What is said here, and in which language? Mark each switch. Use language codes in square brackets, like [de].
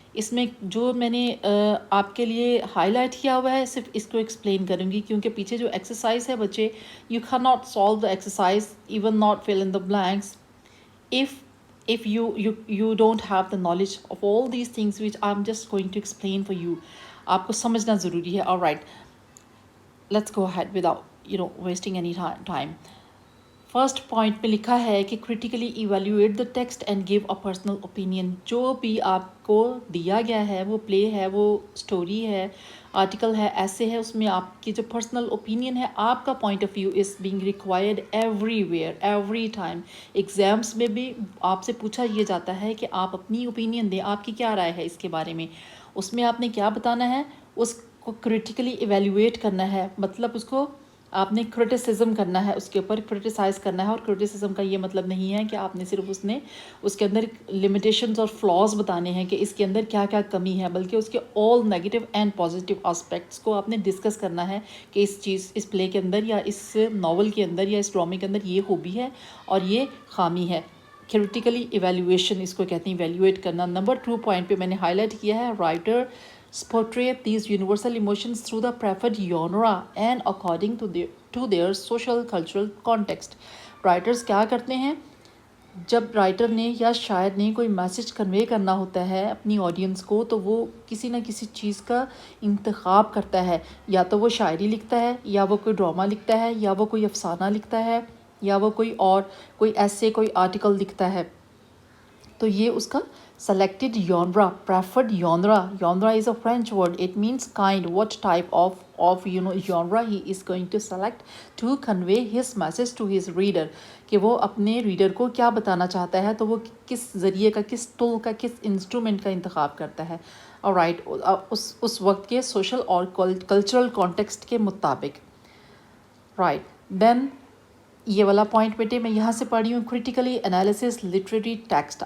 [hi] इसमें जो मैंने आपके लिए हाईलाइट किया हुआ है, सिर्फ इसको एक्सप्लेन करूँगी क्योंकि पीछे जो एक्सरसाइज है बच्चे, [en] You can not solve the exercise, even not fill in the blanks, if you don't have the knowledge of all these things which I'm just going to explain for you. [hi] आपको समझना ज़रूरी है. [en] All right, let's go ahead without wasting any time. [hi] First point में लिखा है कि [en] Critically evaluate the text and give a personal opinion. [hi] जो भी आपको दिया गया है, वो प्ले है, वो स्टोरी है, आर्टिकल है, ऐसे है, उसमें आपकी जो पर्सनल ओपिनियन है, आपका point of view [en] Is being required everywhere, every time. [hi] Exams में भी आपसे पूछा ये जाता है कि आप अपनी ओपिनियन दें, आपकी क्या राय है इसके बारे में. उसमें आपने क्या बताना है, उसको क्रिटिकली इवेल्यूएट करना है, मतलब उसको आपने क्रिटिसिज्म करना है, उसके ऊपर क्रिटिसाइज़ करना है. और क्रिटिसिज्म का ये मतलब नहीं है कि आपने सिर्फ उसके अंदर लिमिटेशंस और फ्लॉज बताने हैं कि इसके अंदर क्या क्या कमी है, बल्कि उसके [en] all negative and positive aspects [hi] को आपने डिस्कस करना है कि इस प्ले के अंदर या इस नावल के अंदर या इस ड्रामे के अंदर ये खूबी है और ये खामी है. क्रिटिकली इवेल्यूएशन इसको कहते हैं, इवेल्यूएट करना. नंबर 2 पॉइंट पे मैंने हाईलाइट किया है, [en] Writer portray these universal emotions through the preferred genre and according to their social cultural context. [hi] Writers क्या करते हैं, जब राइटर ने या शायर ने कोई मैसेज कन्वे करना होता है अपनी ऑडियंस को, तो वो किसी ना किसी चीज़ का इंतखाब करता है. या तो वो शायरी लिखता है, या वो कोई ड्रामा लिखता है, या वो कोई अफसाना लिखता है, या वो कोई ऐसे कोई आर्टिकल लिखता है. तो ये उसका [en] selected genre, preferred genre. Genre is a French word. It means kind. What type of genre he is going to select to convey his message to his reader. [hi] कि वो अपने रीडर को क्या बताना चाहता है, तो वो किस ज़रिए का, किस टूल का, किस इंस्ट्रूमेंट का इंतखाब करता है. ऑलराइट, उस वक्त के सोशल और कल्चरल कॉन्टेक्स्ट के मुताबिक. राइट, देन ये वाला पॉइंट बेटे मैं यहाँ से पढ़ी हूँ, [en] Critically analysis literary text.